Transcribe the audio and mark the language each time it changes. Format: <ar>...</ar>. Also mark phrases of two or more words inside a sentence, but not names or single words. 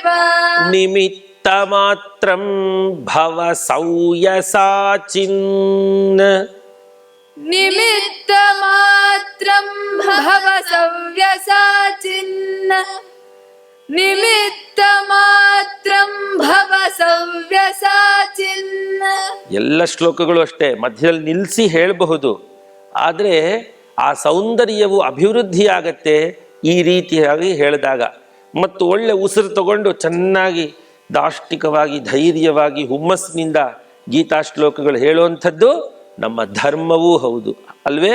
<sa>ನಿಮಿತ್ತ ಮಾತ್ರಂ ಭವ ಸೌಯಸಾಚಿನ್. निमित्तमात्रं भव सव्यसाचिन्. निमित्तमात्रं भव सव्यसाचिन्.</sa> <kn>ಎಲ್ಲ ಶ್ಲೋಕಗಳು ಅಷ್ಟೇ, ಮಧ್ಯದಲ್ಲಿ ನಿಲ್ಲಿಸಿ ಹೇಳಬಹುದು. ಆದರೆ ಆ ಸೌಂದರ್ಯವು ಅಭಿವೃದ್ಧಿ ಆಗತ್ತೆ ಈ ರೀತಿಯಾಗಿ ಹೇಳಿದಾಗ. ಮತ್ತು ಒಳ್ಳೆ ಉಸಿರು ತಗೊಂಡು ಚೆನ್ನಾಗಿ ದಾಷ್ಟಿಕವಾಗಿ ಧೈರ್ಯವಾಗಿ ಹುಮ್ಮಸ್ಸಿನಿಂದ ಗೀತಾ ಶ್ಲೋಕಗಳು ಹೇಳುವಂಥದ್ದು ನಮ್ಮ ಧರ್ಮವೂ ಹೌದು ಅಲ್ವೇ?</kn>